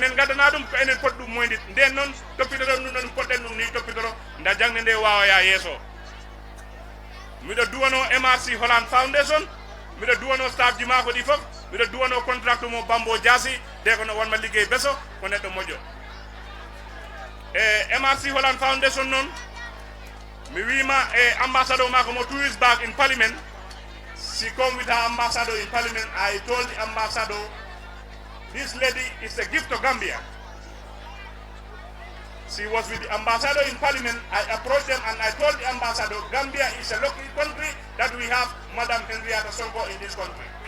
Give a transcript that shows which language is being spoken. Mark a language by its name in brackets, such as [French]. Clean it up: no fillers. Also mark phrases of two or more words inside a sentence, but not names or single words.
[Fula] enen gadana dum ko enen pot dum moyndit nden non toppitoro dum non poten dum ni toppitoro nda jangne nde wawa ya yeso miɗo duwano MRC Holland Foundation miɗo duwano staff ji mako ɗi fof miɗo duwano contract mo Bambo Diasi de ko no wonma liggey beso ko neɗɗo moƴƴo MRC Holland Foundation non mi wima ambassador mako mo [English] 2 weeks back in parliament she come with her ambassador in parliament. I told the ambassador this lady is a gift to Gambia. She was with the ambassador in parliament. I approached them and I told the ambassador, Gambia is a lucky country that we have Madam Henrietta Sonko in this country.